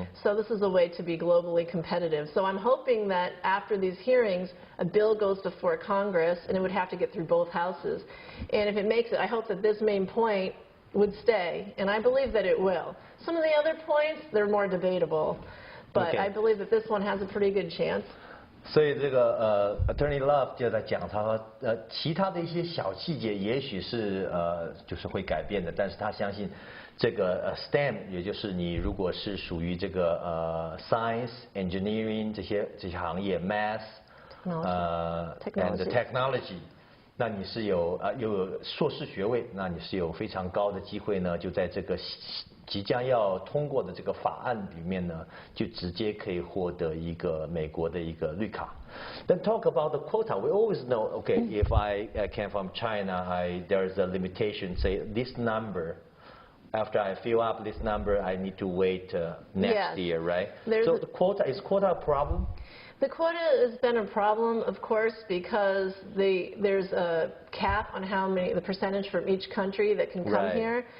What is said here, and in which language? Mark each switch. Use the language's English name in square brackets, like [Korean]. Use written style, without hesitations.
[English] So this is a way to be globally competitive. So I'm hoping that after these hearings, a bill goes before Congress, and it would have to get through both houses. And if it makes it, I hope that this main point would stay, and I believe that it will. Some of the other points, they're more debatable, but I believe that this one has a pretty good chance. [Chinese] 所以这个Attorney Love 就在讲，他说其他的一些小细节也许是就是会改变的，但是他相信这个STEM， 也就是你如果是属于这个Science、Engineering 这些行业 ， [English] Math and Technology。 [Chinese] 那你是又有硕士学位，那你是有非常高的机会呢，就在这个即将要通过的这个法案里面呢，就直接可以获得一个美国的一个绿卡。 [English] Then talk about the quota. We always know, okay, if I came from China, there's a limitation. Say this number. After I fill up this number, I need to wait next year, right? So the quota is quota a problem? The quota has been a problem, of course, because there's a cap on the percentage from each country that can come here.